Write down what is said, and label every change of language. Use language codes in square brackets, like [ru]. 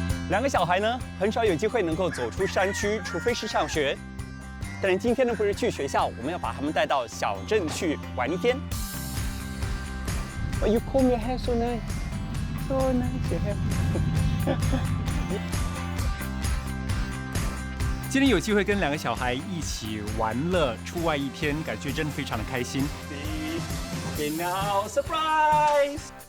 [zh] 2个小孩呢，很少有机会能够走出山区，除非是上学。但是今天呢，不是去学校，我们要把他们带到小镇去玩一天。 [en] Oh, you comb your hair so nice, so nice your hair. [zh] 今天有机会跟2个小孩一起玩乐，出外一天，感觉真的非常的开心。 [en] Okay, now surprise.